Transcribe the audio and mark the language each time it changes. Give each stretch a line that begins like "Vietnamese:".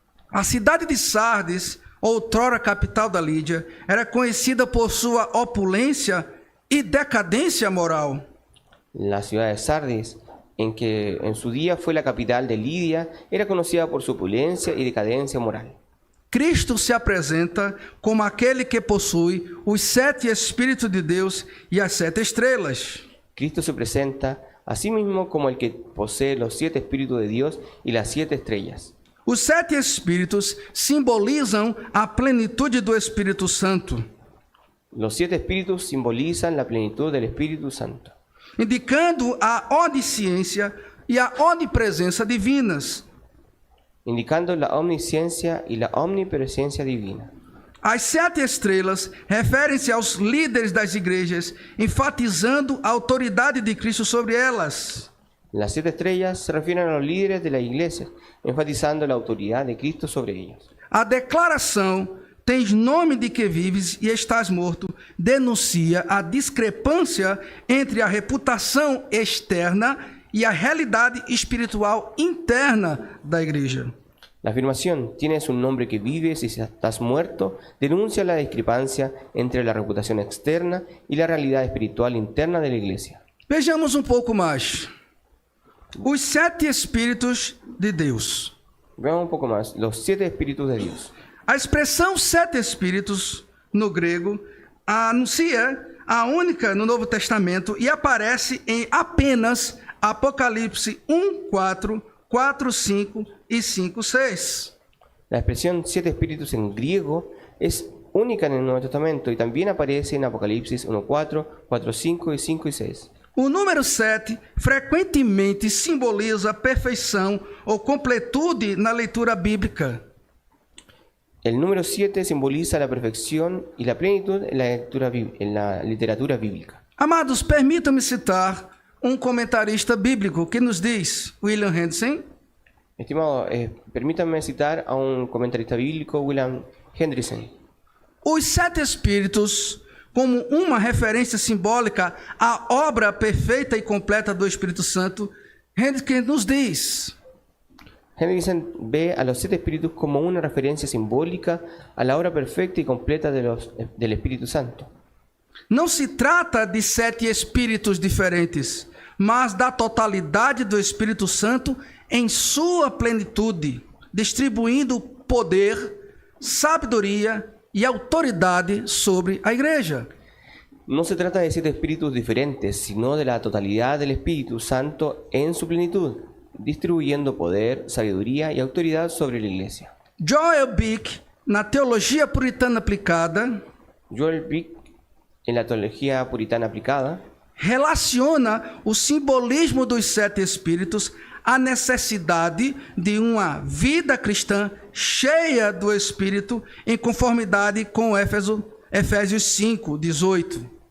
Portuguese: A cidade de Sardes, outrora capital da Lídia, era conhecida por sua opulência e decadência moral.
Spanish: La ciudad de Sardis, en que en su día fue la capital de Lidia, era conocida por su opulencia y decadencia moral.
Portuguese: Cristo se apresenta como aquele que possui os 7 Espíritos de Deus e as 7 estrelas.
Spanish: Cristo se presenta a sí mismo como el que posee los 7 Espíritus de Dios y las 7 estrellas.
Portuguese: Os 7 Espíritos simbolizam a plenitude do Espírito Santo,
Spanish: Los 7 Espíritus simbolizan la plenitud del Espíritu Santo,
Portuguese: indicando a onisciência e a onipresença divinas.
Spanish: indicando la omnisciencia y la omnipresencia divina.
Portuguese: As 7 estrelas referem-se aos líderes das igrejas, enfatizando a autoridade de Cristo sobre elas.
Spanish: Las 7 estrellas se refieren a los líderes de la iglesia, enfatizando la autoridad de Cristo sobre ellos.
Portuguese: A declaração, tens nome de que vives e estás morto, denuncia a discrepância entre a reputação externa e a realidade espiritual interna da igreja.
Spanish: La afirmación, tienes un nombre que vives y estás muerto, denuncia la discrepancia entre la reputación externa y la realidad espiritual interna de la iglesia.
Portuguese: Vejamos um pouco mais. Os 7 Espíritos de Deus.
Spanish: Veamos un poco más, los 7 Espíritus de Dios.
Portuguese: A expressão 7 Espíritos, no grego, anuncia a única no Novo Testamento e aparece em apenas Apocalipse 1:4, 4:5 e 5:6.
Spanish: La expresión 7 Espíritus en griego es única en el Nuevo Testamento y también aparece en Apocalipsis 1:4, 4:5 y 5 y 6.
Portuguese: O número 7 frequentemente simboliza perfeição ou completude na leitura bíblica.
Spanish: El número 7 simboliza la perfección y la plenitud en la literatura bíblica.
Portuguese: Amados, permitam-me citar um comentarista bíblico que nos diz, William Hendriksen:
Spanish: Estimado, permítanme citar a un comentarista bíblico, William Hendriksen.
Portuguese: os 7 Espíritos, como uma referência simbólica à obra perfeita e completa do Espírito Santo, Hendriksen nos diz:
Spanish: Hendriksen ve a los 7 Espíritus como una referencia simbólica a la obra perfecta y completa del Espíritu Santo.
Portuguese: não se trata de 7 Espíritos diferentes, mas da totalidade do Espírito Santo em sua plenitude, distribuindo poder, sabedoria e autoridade sobre a igreja.
Spanish: No se trata de 7 espíritus diferentes, sino de la totalidad del Espíritu Santo en su plenitud. distribuyendo poder, sabiduría y autoridad sobre la iglesia.
Portuguese: Joel Bick, na Teologia Puritana Aplicada,
Spanish: Joel Bick, en la teología puritana aplicada,
Portuguese: relaciona o simbolismo dos 7 Espíritos à necessidade de uma vida cristã cheia do Espírito, em conformidade com Efésios 5, 18.